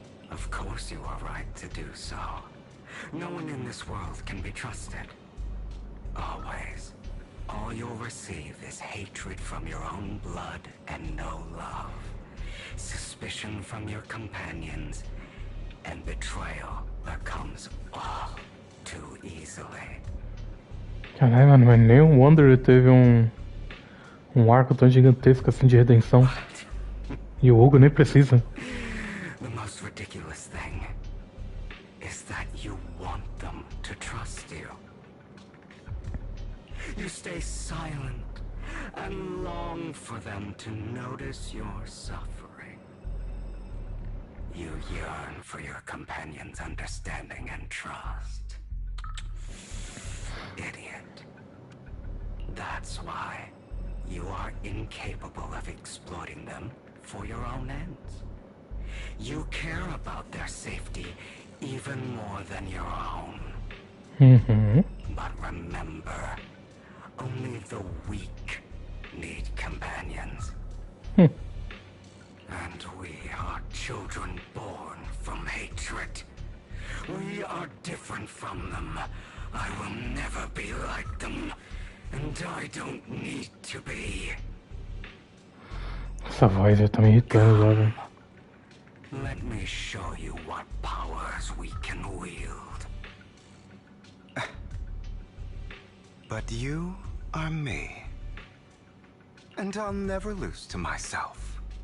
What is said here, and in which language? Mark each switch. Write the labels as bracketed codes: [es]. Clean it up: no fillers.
[en] Of course you are right to do so. No one in this world can be trusted. Always. All you'll receive is hatred from your own blood and no love. Suspicion from your companions, and betrayal that comes all too easily. [pt] Caralho, mano, mas nem o Wanderer teve um arco tão gigantesco assim de redenção. E o Hugo nem precisa. [en] The most ridiculous thing is that you want them to trust you. You stay silent and long for them to notice your suffering. You yearn for your companion's understanding and trust. Idiot. That's why you are incapable of exploiting them for your own ends. You care about their safety even more than your own. But remember, only the weak need companions. And we are children born from hatred. We are different from them. I will never be like them, and I don't need to be. [pt] Essa voz já tá me irritando já, velho. [en] Let me show you what powers we can wield. But you are me. And I'll never lose to myself.